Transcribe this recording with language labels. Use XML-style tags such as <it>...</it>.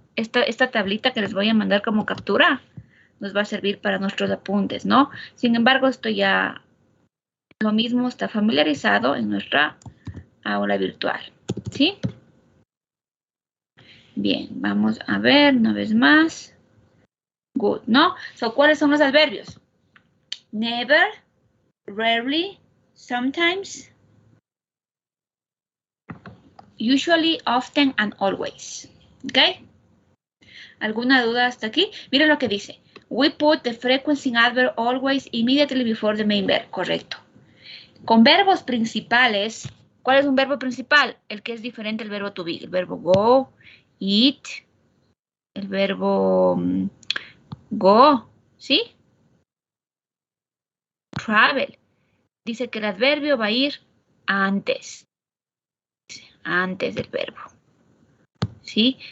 <es>Esta tablita que les voy a mandar como captura nos va a servir para nuestros apuntes, ¿no? Sin embargo, esto ya lo mismo está familiarizado en nuestra aula virtual, ¿sí? Bien, vamos a ver una vez más. Good, ¿no? So, ¿cuáles son los adverbios?</es> <en>Never, rarely, sometimes, usually, often, and always.</en> <es>¿Ok? ¿Alguna duda hasta aquí? Miren lo que dice.</es> <en>We put the frequency adverb always immediately before the main verb.</en> <es>Correcto. Con verbos principales, ¿cuál es un verbo principal? El que es diferente al verbo to be. El verbo go, eat, el verbo go, ¿sí? Travel. Dice que el adverbio va a ir antes del verbo. ¿Sí?</es>